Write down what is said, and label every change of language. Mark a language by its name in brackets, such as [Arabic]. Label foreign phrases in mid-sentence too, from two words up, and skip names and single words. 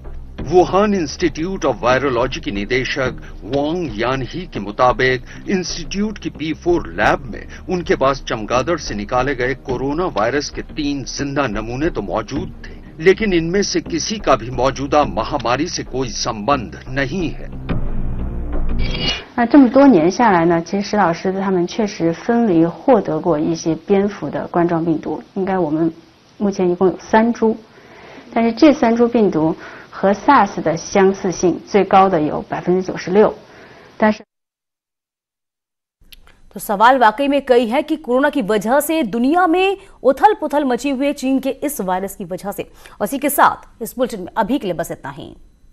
[Hindi] वुहान इंस्टीट्यूट ऑफ वायरोलॉजी की निदेशक वांग यानही के मुताबिक इंस्टीट्यूट की P4 लैब में उनके पास चमगादड़ से निकाले गए कोरोना वायरस के 3 जिंदा नमूने तो मौजूद थे, लेकिन इनमें से किसी का भी मौजूदा महामारी से कोई संबंध नहीं है। [Chinese] 那这么多年下来呢，其实石老师他们确实分离获得过一些蝙蝠的冠状病毒，应该我们目前一共有3株，但是这3株病毒和 SARS 的相似性最高的有96%，但是 [Hindi] तो सवाल वाकई में कई है कि कोरोना की वजह से दुनिया में उथल पुथल मची हुई चीन के इस वायरस की वजह से। और इसी के साथ इस बुलेटिन में अभी के लिए बस इतना ही।